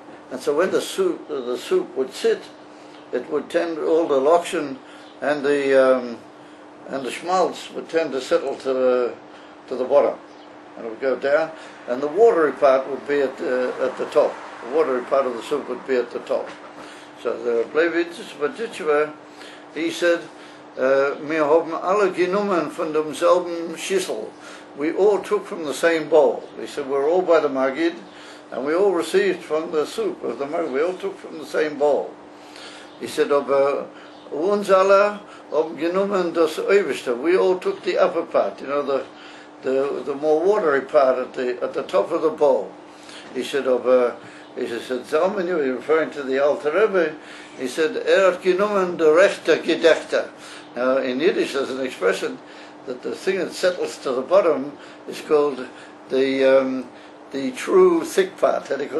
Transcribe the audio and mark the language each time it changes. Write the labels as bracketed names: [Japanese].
[English] And so when the soup would sit, it would tend, all the lokshen and the schmaltz would tend to settle to the bottom, and it would go down, and the watery part would be at the top. The watery part of the soup would be at the top. So the Levi Yitzchok, he said [Yiddish] wir haben alle genommen von demselben Schüssel. [English] We all took from the same bowl. He said, we're all by the Magid, and we all received from the soup of the Magid. We all took from the same bowl. He said, [Yiddish] aber uns alle haben genommen das Oberste. [English] We all took the upper part, you know, the more watery part at the top of the bowl. He said, he said, Zalmenu, referring to the Alter Rebbe, he said, [Yiddish] hat genommen de rechte Gedechte. [English] Now, in Yiddish, there's an expression that the thing that settles to the bottom is called the true thick part.